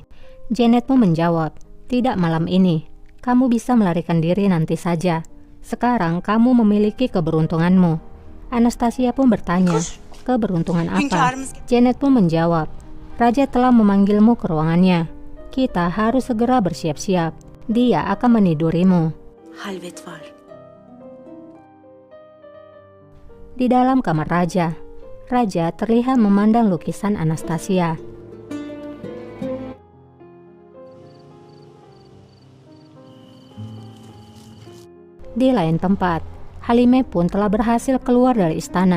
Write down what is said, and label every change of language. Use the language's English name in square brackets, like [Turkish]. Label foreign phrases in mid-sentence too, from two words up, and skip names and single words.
[Indonesian] Janet pun menjawab, tidak malam ini. Kamu bisa melarikan diri nanti saja. Sekarang kamu memiliki keberuntunganmu. Anastasia pun bertanya, keberuntungan apa? Janet pun menjawab, Raja telah memanggilmu ke ruangannya. Kita harus segera bersiap-siap. Dia akan menidurimu. [Turkish] Halvet var. [Indonesian] Di dalam kamar Raja, Raja terlihat memandang lukisan Anastasia. Di lain tempat, Halime pun telah berhasil keluar dari istana.